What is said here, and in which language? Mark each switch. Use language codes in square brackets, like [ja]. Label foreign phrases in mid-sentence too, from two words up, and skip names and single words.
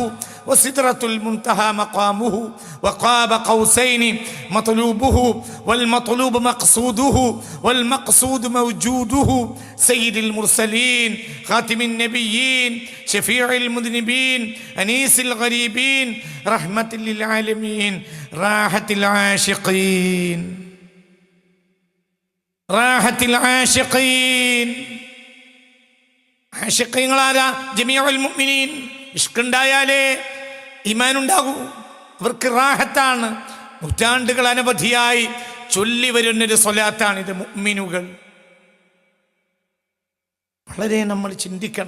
[ar] وسدرة المنتهى مقامه وقاب قوسين مطلوبه والمطلوب مقصوده والمقصود موجوده سيد المرسلين خاتم النبيين شفيع المذنبين أنيس الغريبين رحمة للعالمين راحة العاشقين راحة العاشقين. [ml] ആശിഖീങ്ങളാരാ? [ar] جميع المؤمنين. [ml] ഇഷ്കുണ്ടായാലേ ഈമാനുണ്ടാകൂ. അവർക്ക് റാഹത്താണ്. നൂറ്റാണ്ടുകൾ അനവധിയായി ചൊല്ലി വരുന്നൊരു സ്വലാത്താണ് ഇത്. മുഅ്മിനുകൾ വളരെ നമ്മൾ ചിന്തിക്കണം.